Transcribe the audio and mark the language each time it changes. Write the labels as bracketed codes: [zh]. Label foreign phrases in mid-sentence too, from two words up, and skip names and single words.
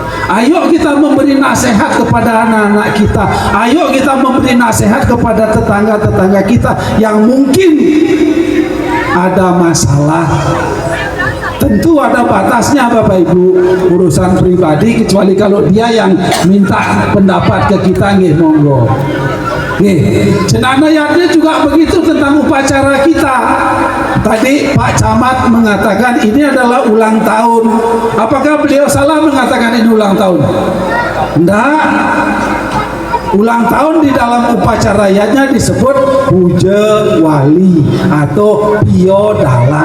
[id] Ayo kita memberi nasihat kepada anak-anak kita. Ayo kita memberi nasihat kepada tetangga-tetangga kita yang mungkin ada masalah. Tentu ada batasnya Bapak Ibu, urusan pribadi, kecuali kalau dia yang minta pendapat ke kita, [jv] nggih monggo. [id] Nggih, jenana yatnya juga begitu tentang upacara kita. Tadi Pak Camat mengatakan ini adalah ulang tahun. Apakah beliau salah mengatakan ini ulang tahun? Enggak. Ulang tahun di dalam upacara yatnya disebut puja wali atau piodalan.